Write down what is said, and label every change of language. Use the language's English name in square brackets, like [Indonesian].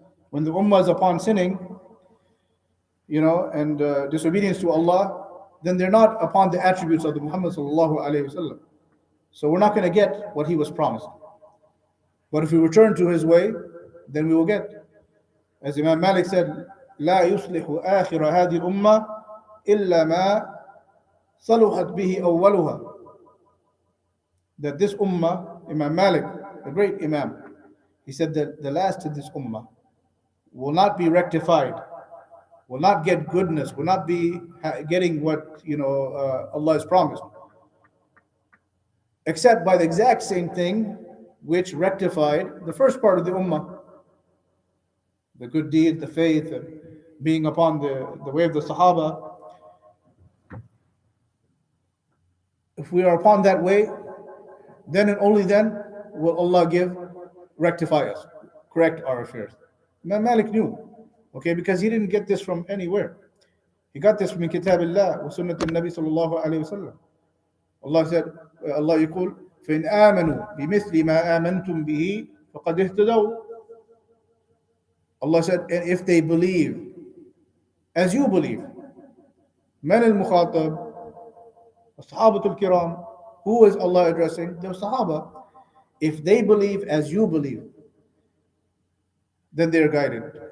[English] When the ummah is upon sinning, and disobedience to Allah, then they're not upon the attributes of the Muhammad sallallahu alaihi wasallam. So we're not going to get what he was promised. But if we return to his way, then we will get. As Imam Malik said, [Arabic] لا يصلح آخر هذه الأمة إلا ما صلحت به أولها. [English] That this ummah, Imam Malik, a great Imam, he said that the last of this ummah will not be rectified, will not get goodness, will not be getting what Allah has promised, except by the exact same thing which rectified the first part of the ummah, the good deed, the faith, and being upon the way of the Sahaba. If we are upon that way, then and only then will Allah rectify us, correct our affairs. Imam Malik knew, okay, because he didn't get this from anywhere. He got this from [Arabic] Kitabillah wa Sunnat al-Nabi sallallahu alayhi wa sallam. [English] Allah said, [Arabic] Allah يقول فإن آمنوا بمثل ما آمنتم به فقد اهتدوا. [English] Allah said, and if they believe as you believe. [Arabic] Man al-Mukhatab, Sahabatul Kiram. [English] Who is Allah addressing? The Sahaba. If they believe as you believe, then they are guided.